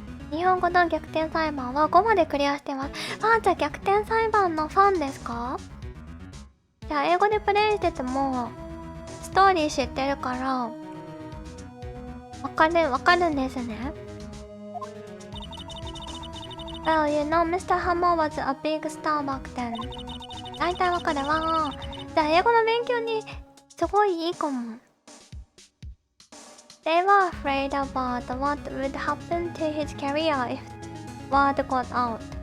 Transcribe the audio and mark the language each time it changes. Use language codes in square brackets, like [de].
[ja] 日本語の逆転裁判は5までクリアしてます。あ、じゃあ逆転裁判のファンですか？じゃあ英語でプレイしててもストーリー知ってるからわかるんですね。 [en] Well, you know, Mr. Hammer was a big star back then. [ja] 大体わかるわ。じゃあ英語の勉強にすごいいいかも。 [en] They were afraid about what would happen to his career if word got out.